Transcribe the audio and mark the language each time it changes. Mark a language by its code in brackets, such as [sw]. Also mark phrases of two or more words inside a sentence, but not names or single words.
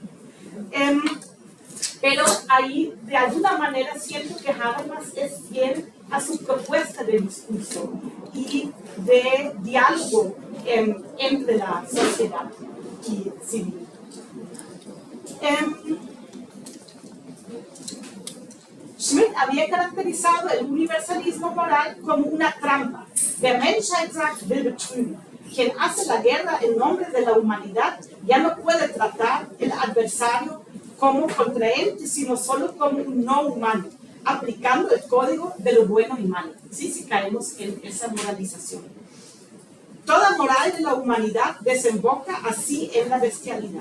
[es] Pero ahí, de alguna manera, siento que Habermas es fiel a su propuesta de discurso y de diálogo entre la sociedad y civil. Schmitt había caracterizado el universalismo moral como una trampa. [de] Der Menschheit sagt, will betrügen. [es] Quien hace la guerra en nombre de la humanidad ya no puede tratar el adversario como contraente, sino solo como un no humano, aplicando el código de lo bueno y malo. Sí, si caemos en esa moralización. Toda moral de la humanidad desemboca así en la bestialidad.